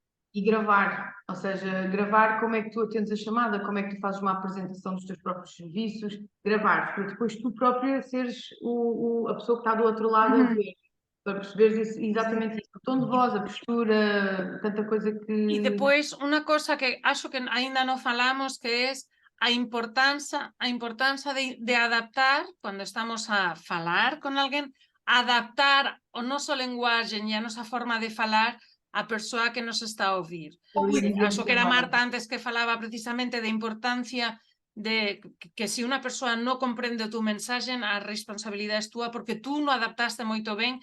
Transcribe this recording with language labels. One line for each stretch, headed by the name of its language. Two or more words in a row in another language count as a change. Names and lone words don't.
Portuguese: E gravar, ou seja, gravar como é que tu atendes a chamada, como é que tu fazes uma apresentação dos teus próprios serviços, gravar, para depois tu própria seres a pessoa que está do outro lado a ver, para perceberes exatamente isso, o tom de voz, a postura, tanta coisa que... E depois,
Galician: unha cosa que acho que aínda non falamos, que é a importancia de adaptar, cando estamos a falar con alguén, adaptar o noso lenguaxe e a nosa forma de falar a persoa que nos está a ouvir. Acho que era Marta antes que falaba precisamente de importancia de que se unha persoa non comprende o tu mensaxe, a responsabilidade é túa porque tú non adaptaste moito ben.